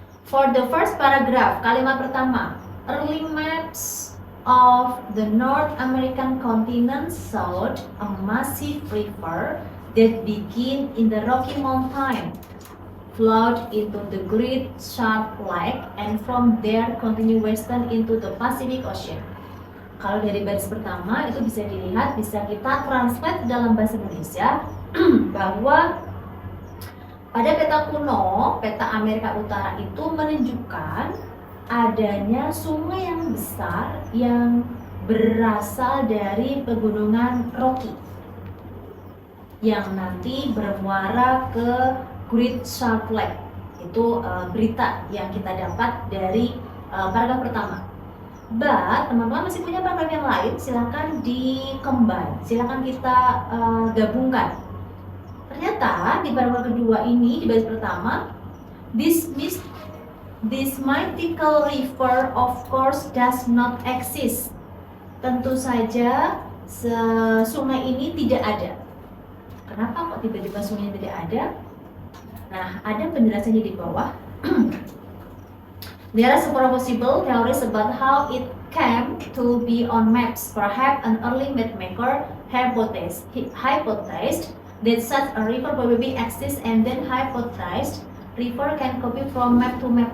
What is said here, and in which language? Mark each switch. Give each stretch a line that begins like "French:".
English: For the first paragraph,
Indonesian: kalimat pertama,
English: early maps of the North American continent showed a massive river that began in the Rocky Mountain, flowed into the Great Salt Lake, and from there continue western into the Pacific Ocean.
Indonesian: Kalau dari baris pertama itu bisa dilihat, bisa kita translate dalam bahasa Indonesia bahwa pada peta kuno, peta Amerika Utara itu menunjukkan adanya sungai yang besar yang berasal dari pegunungan Rocky yang nanti bermuara ke Great Salt Lake. Itu berita yang kita dapat dari paragraf pertama. But teman-teman masih punya paragraf yang lain, silakan di-combine, silakan kita gabungkan. Ternyata di paragraf kedua ini, di baris pertama,
English: This mythical river of course does not exist.
Indonesian: Tentu saja sungai ini tidak ada. Kenapa kok tiba-tiba sungai tidak ada? Nah, ada penjelasannya di bawah.
English: There are several possible theories about how it came to be on maps. Perhaps an early map maker hypothesized that such a river probably exists, and then hypothesized river can copy from map to map.